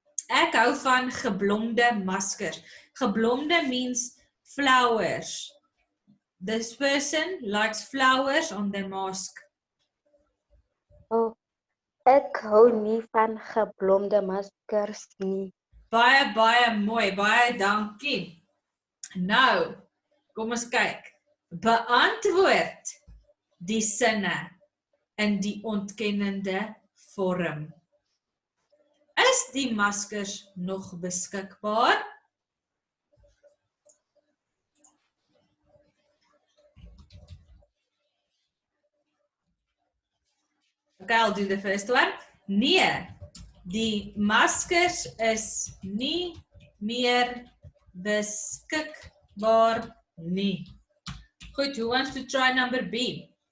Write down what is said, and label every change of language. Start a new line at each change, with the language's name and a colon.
Afrikaans: Ek hou van geblomde maskers.
English: Geblomde means flowers. This person likes flowers on their mask.
Afrikaans: Oh, ek hou nie van geblomde maskers nie. Baie mooi, baie dankie. Nou, kom ons kyk. Beantwoord die sinne in die ontkennende vorm. Is die maskers nog beskikbaar?
English: Okay, I'll do the first one.
Afrikaans: Nee, die maskers is nie meer beskikbaar nie.
English: Goed, who wants to try number B?